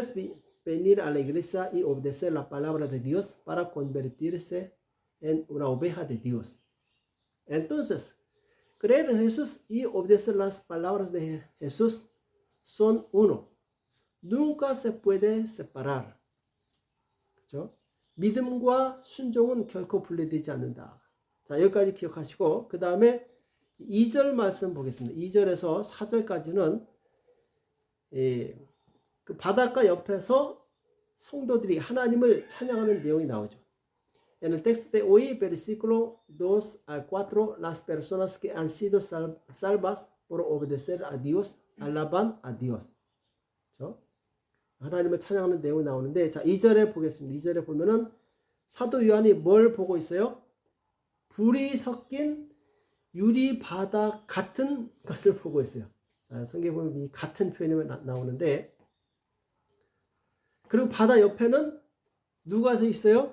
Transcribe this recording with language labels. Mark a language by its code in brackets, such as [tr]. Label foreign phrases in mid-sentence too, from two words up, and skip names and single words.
[es] Debes venir a la iglesia y obedecer la palabra de Dios para convertirse en una oveja de Dios. Entonces, creer en Jesús y obedecer las palabras de Jesús son uno. Nunca se puede separar. [ko] 그렇죠? 믿음과 순종은 결코 분리되지 않는다. 자, 여기까지 기억하시고 그 다음에 2절 말씀 보겠습니다. 2절에서 4절까지는 그 바닷가 옆에서 성도들이 하나님을 찬양하는 내용이 나오죠. [es] En el texto de hoy, versículo 2 al 4, las personas que han sido salvas por obedecer a Dios, alaban a Dios. [ko] 그렇죠? 하나님을 찬양하는 내용이 나오는데, 자, 2절에 보겠습니다. 2절에 보면은 사도 요한이 뭘 보고 있어요? 불이 섞인 유리 바다 같은 것을 보고 있어요. 자, 성경에 보면 이 같은 표현이 나오는데, 그리고 바다 옆에는 누가 서 있어요?